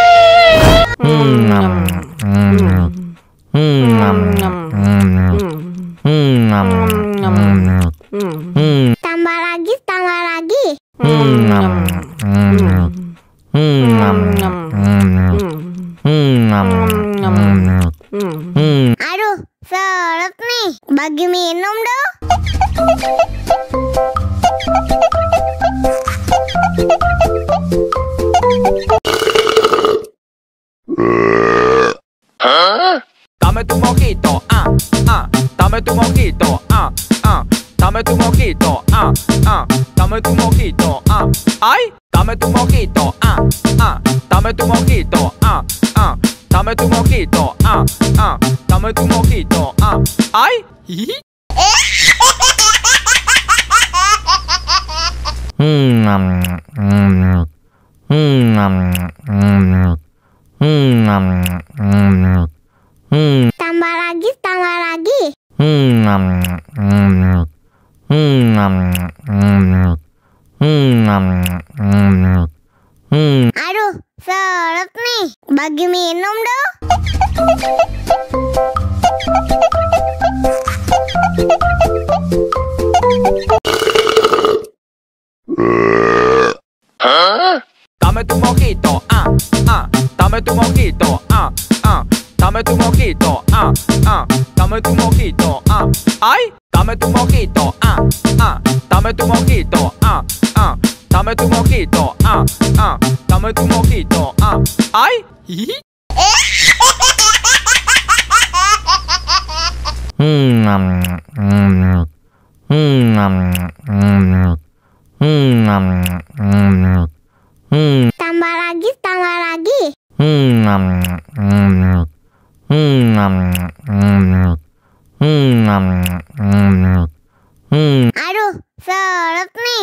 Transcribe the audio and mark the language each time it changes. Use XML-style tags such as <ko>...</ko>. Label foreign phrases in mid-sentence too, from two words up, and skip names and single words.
<id>Tambah lagi. Aduh, seret nih. Bagi minum dong.</id> <es>Dame tu mojito, dame tu mojito, dame tu mojito, dame tu mojito, ay, dame tu mojito, dame tu mojito, dame tu mojito, dame tu mojito, ay.</es> <id>Tambah lagi. Aduh, seret nih. Bagi minum dong.</id> <es>Dame tu mojito, dame tu mojito, dame tu mojito, dame tu mojito, ay, dame tu mojito, dame tu mojito, dame tu mojito, dame tu mojito, ay.</es> <id>Tambah lagi. Aduh, seret nih.</id>